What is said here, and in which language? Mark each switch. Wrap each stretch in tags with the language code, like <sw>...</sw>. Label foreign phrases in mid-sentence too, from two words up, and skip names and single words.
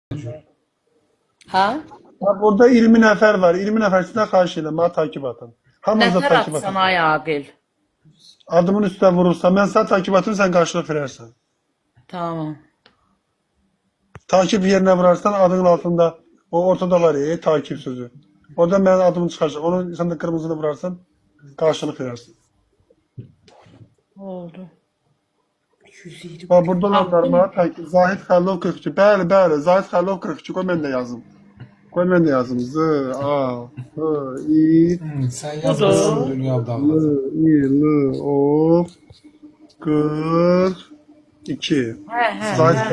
<az>Ha? Bak burada 20 nəfər var. 20 nəfər içində xahiş edirəm, mənə</az> <tr>takip atın.</tr> <az>Hamınıza Nəfər takip atsan atın. ay Aqil.</az> <tr>Adımın üstüne vurursan, ben sana takip atayım, sen karşılık verirsen. Tamam. Takip yerine vurarsan adının altında o ortada var ya takip sözü. Oradan benim adımı çıkaracak. Onu sen de kırmızını vurarsan karşılık verirsin. Oldu. Bak burada olanlar bana takip.</tr> <az>Zahid Xəlilov 42. Bəli, bəli. Zahid Xəlilov 42. Qoy mən də yazım. Qoy mən də yazım. Z, A, H, I,</az> <tr>Sen yazmasın dünya</tr> <az>L,</az> <tr>dağılır.</tr> <az>I, L, O, 42. Hə, Zahid hə.</az>